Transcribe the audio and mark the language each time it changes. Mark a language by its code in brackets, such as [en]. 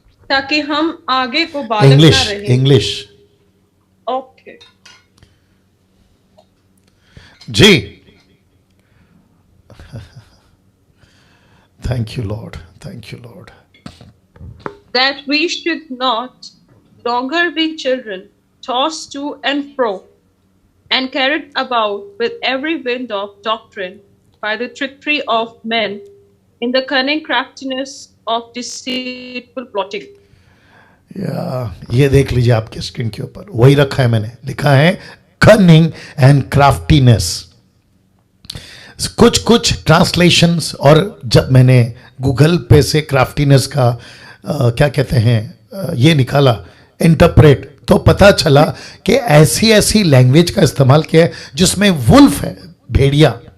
[hi] ताकि हम आगे को बालक ना [en] English [hi] रहे। [en] English okay. [hi] Ji. [en] Thank you lord, thank you lord. That we should not longer be children, tossed to and fro, and carried about with every wind of doctrine by the trickery of men, in the cunning craftiness of deceitful plotting. [hi] ये देख लीजिए आपके screen के ऊपर, वही रखा है मैंने, लिखा है कनिंग एंड क्राफ्टीनेस। कुछ ट्रांसलेशंस, और जब मैंने गूगल पे से क्राफ्टीनेस का क्या कहते हैं ये निकाला, इंटरप्रेट, तो पता चला कि ऐसी ऐसी लैंग्वेज का इस्तेमाल किया है जिसमें वुल्फ है, भेड़िया।